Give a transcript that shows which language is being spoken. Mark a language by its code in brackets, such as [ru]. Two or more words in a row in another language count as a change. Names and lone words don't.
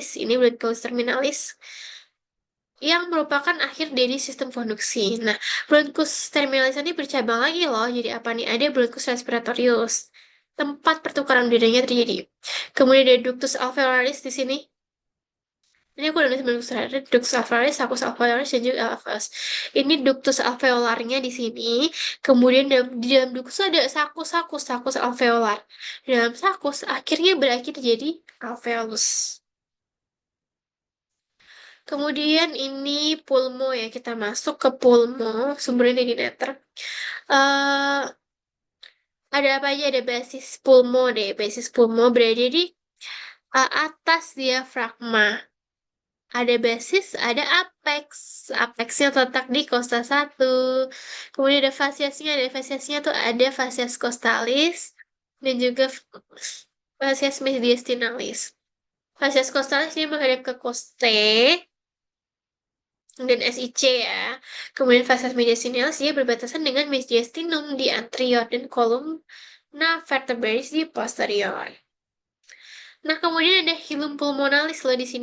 [id] Ini bronchiolus terminalis yang merupakan akhir dari sistem konduksi. Nah, bronchus terminalis ini bercabang lagi loh. Jadi apa nih? Ada bronchus respiratorius. Tempat pertukaran udaranya terjadi. Kemudian ada ductus alveolaris di sini. Ini aku udah nulis bronchus alveolaris, ductus alveolaris, saccus alveolaris, dan juga alveolus. Ini ductus alveolarnya di sini. Kemudian di dalam ductus ada saccus alveolar. Di dalam saccus akhirnya berakhir jadi alveolus. Kemudian ini pulmo ya, kita masuk ke pulmo, sumbernya dari netter. eh ada apa aja? Ada basis pulmo deh. Basis pulmo berada di atas diafragma. Ada basis, ada apex. Apexnya terletak di kosta 1. Kemudian ada fasiasnya. Ada fasiasnya tuh ada fasias costalis dan juga fasias mediastinalis. Facies costalis dia menghadap ke costae dan SIC ya. Kemudian facies mediastinalis dia berbatasan dengan mediastinum di anterior dan columna vertebralis di posterior. Nah, kemudian ada hilum pulmonalis loh di sini.